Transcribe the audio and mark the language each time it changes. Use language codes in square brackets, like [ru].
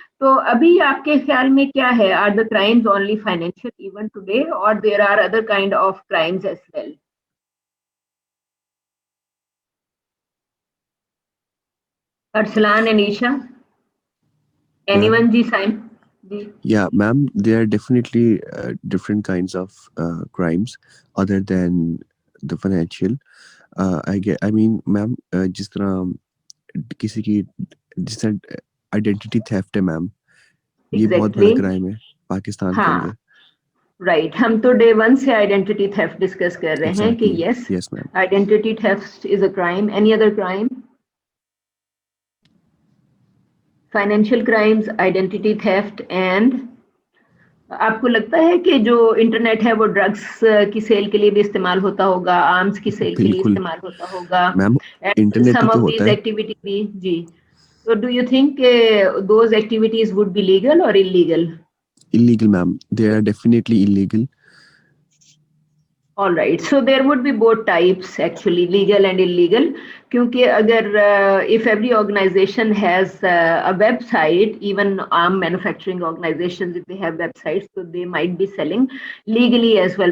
[ur] تو ابھی آپ کے خیال میں کیا ہے, [en] Are the crimes only financial even today اور there are other kind of crimes as well? Arsalan and Isha, anyone? [ur] Ji, Saim? [en] Yeah, ma'am, there are definitely different kinds of crimes other than the financial. I mean, ma'am, [ur] جس طرح کسی کی جس طرح identity theft ہے میم, یہ بہت بڑا کرائم ہے پاکستان کے اندر. [en] right, ہم تو day one سے آئیڈینٹی تھیفٹ ڈسکس [ur] کر رہے ہیں کہ [en] Yes, identity theft is a crime. [ur] Any other crime? Financial crimes, identity theft, and آپ کو لگتا ہے کہ جو انٹرنیٹ ہے وہ ڈرگس کی سیل کے لیے بھی استعمال ہوتا ہوگا, آرمز کی سیل کے لیے استعمال ہوتا ہوگا, [en] some of these activity [ur] بھی؟ جی. [en] So do you think those activities would be legal or illegal? Illegal, ma'am. They are definitely illegal. All right. So there would be both types actually, legal and illegal. [ur] Kyunki agar [en] if every organization has a website, even arm manufacturing organizations, if they have websites, so they might be selling legally as well.